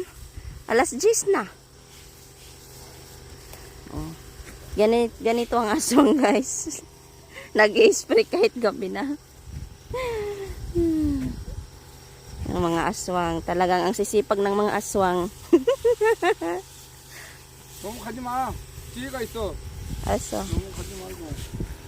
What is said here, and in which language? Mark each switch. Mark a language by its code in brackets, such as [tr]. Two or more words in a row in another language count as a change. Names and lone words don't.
[tl] Alas 10 na. Oh. Ganito ang aswang guys. Nag-i-spray kahit gabi na. Ang mga aswang. Talagang ang sisipag ng mga aswang. [ko] 너무 가지 마. 뒤에가 있어. [tl] Aso. [ko] 너무 가지 말고.